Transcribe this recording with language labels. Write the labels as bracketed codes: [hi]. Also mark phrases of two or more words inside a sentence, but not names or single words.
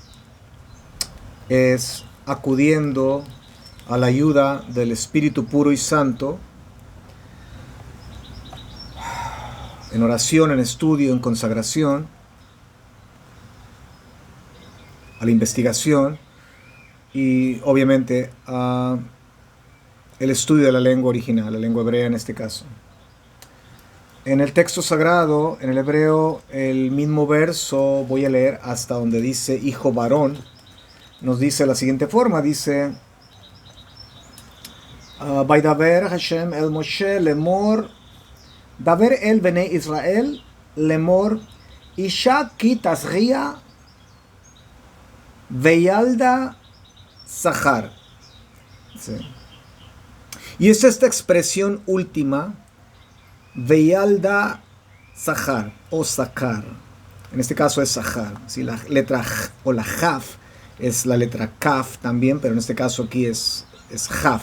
[es] es acudiendo a la ayuda del Espíritu puro y santo, en oración, en estudio, en consagración, a la investigación y obviamente a el estudio de la lengua original, la lengua hebrea en este caso. En el texto sagrado, en el hebreo, el mismo verso, voy a leer hasta donde dice hijo varón, nos dice de la siguiente forma, dice [he] וידבר השם אל משה לאמר, דבר אל בני ישראל לאמר, אשה כי תזריע וילדה זכר. [es] Sí. Y es esta expresión última, [he] וילדה זכר [es] o Zakar. En este caso es Zahar. ¿Sí? La letra J o la Jaf es la letra Kaf también, pero en este caso aquí es Jaf.